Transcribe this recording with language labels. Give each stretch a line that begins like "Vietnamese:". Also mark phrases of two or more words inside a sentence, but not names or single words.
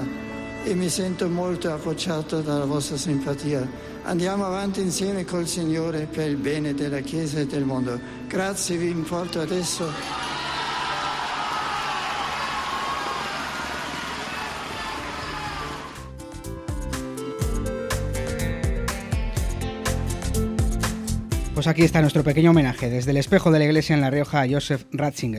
Italian: E mi sento molto appoggiato dalla vostra simpatia. Andiamo avanti insieme col Signore per il bene della Chiesa e del mondo. Grazie, vi importo adesso.
Spanish: Pues aquí está nuestro pequeño homenaje desde el espejo de la iglesia en La Rioja a Joseph Ratzinger.